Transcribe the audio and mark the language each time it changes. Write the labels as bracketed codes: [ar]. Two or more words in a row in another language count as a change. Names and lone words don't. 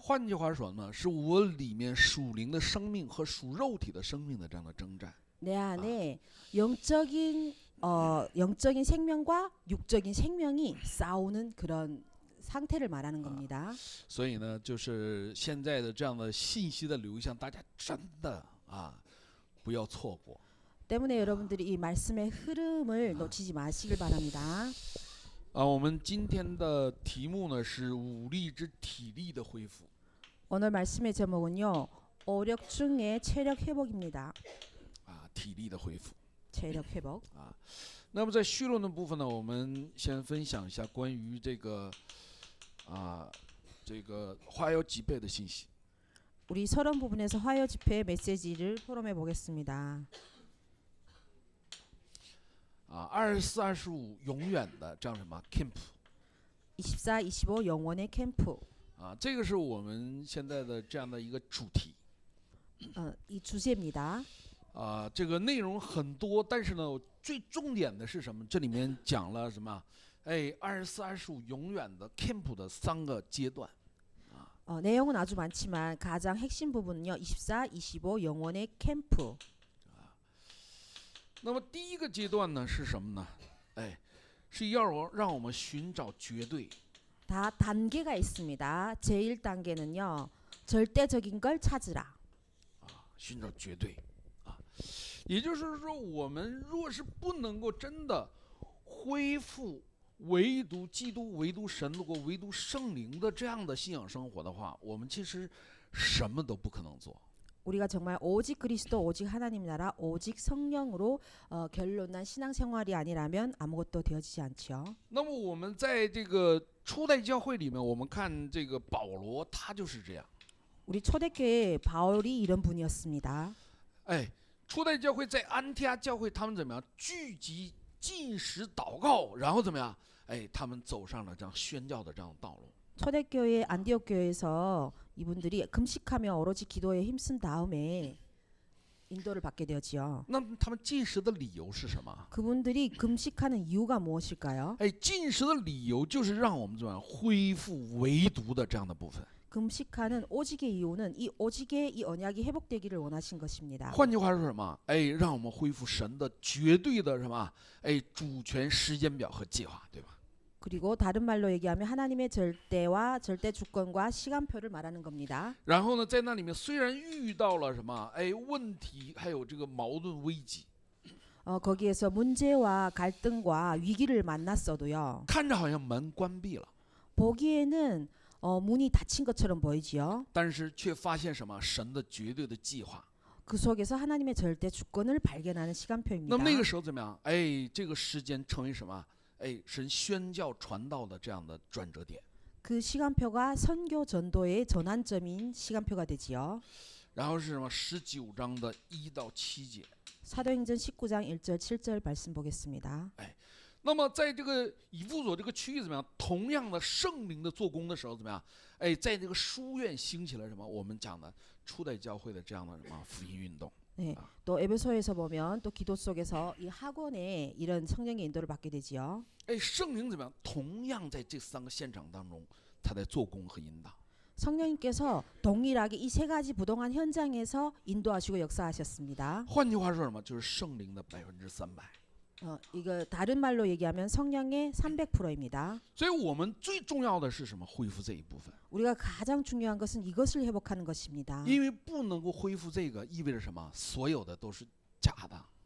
[zh] 换句话说呢，是我里面属灵的生命和属肉体的生命的这样的征战。 [ko] 내 안에 영적인 생명과 육적인 생명이 싸우는 그런 상태를 말하는 겁니다. [zh] 所以呢，就是现在的这样的信息的流向，大家真的不要错过。 [ko] 때문에 여러분들이 이 말씀의 흐름을 놓치지 마시길 바랍니다. [zh] 我们今天的题目呢是武力之体力的恢复。 [ko] 오늘 말씀의 제목은요. 오력 중에 체력 회복입니다. [zh] 体力的恢复。 [ko] 체력 회복. [zh] 那么在绪论的部分呢，我们先分享一下关于这个花腰脊背的信息。 [ko] 우리 서론 부분에서 화요 집회 메시지를 토론해 보겠습니다. [zh] 24、25 永远的这样什么 camp。 [ko] 24, 25 영원의 캠프. [zh] 这个是我们现在的这样的一个主题。 [ko] 이 주제입니다. [zh] 这个内容很多，但是呢，最重点的是什么？这里面讲了什么？24、25永远的 camp 的3个阶段。 [ko] 내용은 아주 많지만 가장 핵심 부분은요. 24, 25 영원의 캠프. [zh] 那么第一个阶段呢是什么呢？是要让我们寻找绝对。 [ko] 다 단계가 있습니다. 제1단계는요. 절대적인 걸 찾으라. [zh] 寻找绝对。也就是说，我们若是不能够真的恢复唯独基督、唯独神或唯独圣灵的这样的信仰生活的话，我们其实什么都不可能做。 [ko] 우리가 정말 오직 그리스도, 오직 하나님 나라, 오직 성령으로 결론난 신앙생활이 아니라면 아무것도 되어지지 않죠. [zh] 那么我们在这个初代教会里面，我们看这个保罗，他就是这样。 [ko] 우리 초대교회 바울이 이런 분이었습니다. [zh] 初代教会在安提阿教会，他们怎么样？聚集、禁食、祷告，然后怎么样？他们走上了这样宣教的这样的道路。 [ko] 초대교회 안디옥 교회에서 이분들이 금식하며 오로지 기도에 힘쓴 다음에 인도를 받게 되었지요. [zh] 那么他们禁食的理由是什么？ [ko] 그분들이 금식하는 이유가 무엇일까요? [zh] 禁食的理由就是让我们怎么样恢复唯独的这样的部分。 [ko] 금식하는 오직의 이유는 이 오직의 이 언약이 회복되기를 원하신 것입니다. [zh] 换句话说什么？让我们恢复神的绝对的什么？主权、时间表和计划，对吧？ [ko] 그리고 다른 말로 얘기하면 하나님의 절대와 절대 주권과 시간표를 말하는 겁니다. [zh] 然后呢，在那里面虽然遇到了什么问题，还有这个矛盾危机， [ko] 거기에서 문제와 갈등과 위기를 만났어도요. [zh] 看着好像门关闭了， [ko] 보기에는 문이 닫힌 것처럼 보이지요. [zh] 但是却发现什么？神的绝对的计划。 [ko] 그 속에서 하나님의 절대 주권을 발견하는 시간표입니다. [zh] 那么那个时候怎么样？这个时间成为什么？神宣教传道的这样的转折点。 [ko] 그 시간표가 선교 전도의 전환점인 시간표가 되지요. [zh] 然后是什么？19章的1到7节。 [ko] 사도행전 19장 1절 7절 말씀 보겠습니다. [zh] 那么在这个以弗所这个区域怎么样？同样的圣灵的做工的时候怎么样？在这个书院兴起了什么？我们讲的初代教会的这样的什么福音运动。 [ko] 네, 또 에베소에서 보면 또 기도 속에서 이 학원에 이런 성령의 인도를 받게 되지요. [zh] 圣灵怎么样？同样在这3个现场当中，他在做工和引导。 [ko] 성령님께서 동일하게 이 세 가지 부동한 현장에서 인도하시고 역사하셨습니다. [zh] 换句话说什么？就是圣灵的300%。 [ko] 이거 다른 말로 얘기하면 성령의 300%입니다. [zh] 所以我们最重要的是什么？恢复这一部分。 [ko] 우리가 가장 중요한 것은 이것을 회복하는 것입니다. [zh] 因为不能够恢复这个，意味着什么？所有的都是假的。